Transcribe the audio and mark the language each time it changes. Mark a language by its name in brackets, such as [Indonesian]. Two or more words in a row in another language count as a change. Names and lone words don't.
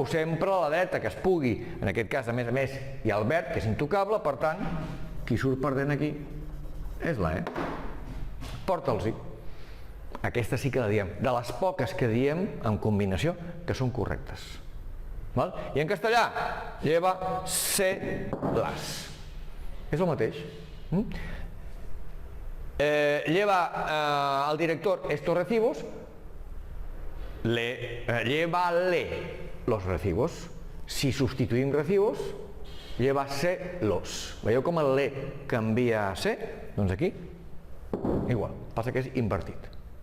[Catalan] Sempre a la dreta, que es pugui. En aquest cas, a més, hi ha el verb, que és intocable, per tant, qui surt perdent aquí és la E. Porta'ls-hi. Aquesta sí que la diem. De les poques que diem en combinació, que són correctes. I en castellà, [Spanish] lleva se las. [Catalan] És el mateix. [Spanish] Lleva el director estos recibos, lleva-le los recibos. [Catalan] Si substituïm recibos, [Spanish] lleva se los. [Catalan] Veieu com el le canvia a se? Doncs aquí, igual. Passa que és invertit.